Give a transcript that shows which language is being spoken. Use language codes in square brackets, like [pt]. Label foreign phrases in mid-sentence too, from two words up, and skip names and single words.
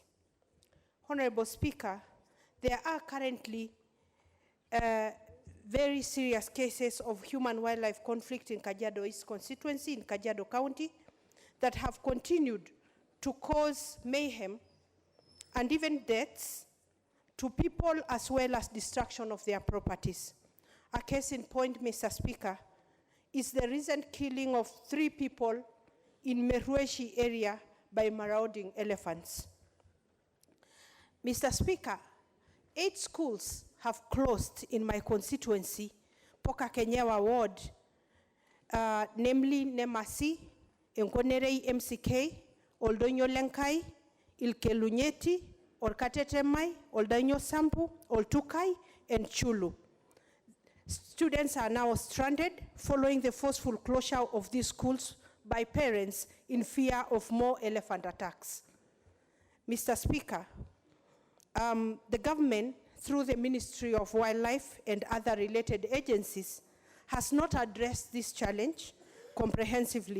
[en] Honorable Speaker, there are currently very serious cases of human-wildlife conflict in Kajiado East constituency in Kajiado County that have continued to cause mayhem and even deaths to people as well as destruction of their properties. A case in point, Mr. Speaker, is the recent killing of 3 people in Merueshi area by marauding elephants. Mr. Speaker, 8 schools have closed in my constituency, Poka Kenyawa ward, namely Nemasi, Nkonerei MCK, Oldonyo Lenkai, Ilkelunyeti, Orkatetemai, Oldanyo Sampu, Oltukai, and Chulu. Students are now stranded following the forceful closure of these schools by parents in fear of more elephant attacks. Mr. Speaker, the government, through the Ministry of Wildlife and other related agencies, has not addressed this challenge comprehensively.